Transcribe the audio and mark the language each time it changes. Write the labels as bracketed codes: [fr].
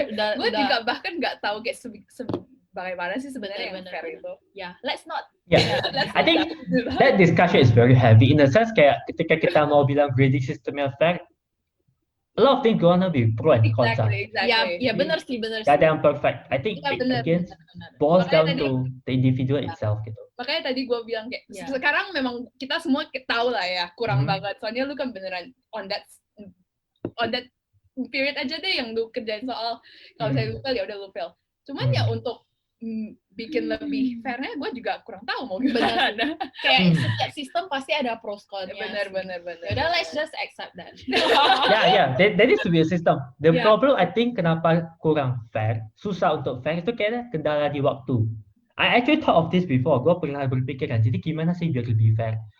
[id] Gue juga bahkan nggak tahu kayak bagaimana sih sebenarnya yang fair itu. [en] Let's not. I think that discussion is very heavy in the sense [id] kayak ketika kita mau bilang grading systemnya fair, [en] a lot of things gonna be pro and cons. Exactly. [id] Ya benar sih. Gak ada yang perfect. [en] I think again boils down to the individual itself gitu. [id] Makanya tadi gue bilang kayak sekarang memang kita semua tahu lah ya kurang banget. Soalnya lu kan beneran [en] on that period [id] aja deh yang lu kerjain soal kalau saya lu fail ya udah lu fail. Cuman ya untuk bikin lebih fairnya gue juga kurang tahu mau gimana. Kayak setiap sistem pasti ada pros kontra. Bener. [en] Udah, let's just accept that. There needs to be a system. The problem I think [id] kenapa kurang fair, susah untuk fair itu kayaknya kendala di waktu. [en] I actually thought of this before. [id] Gue pernah berpikir kan, jadi gimana sih biar lebih fair?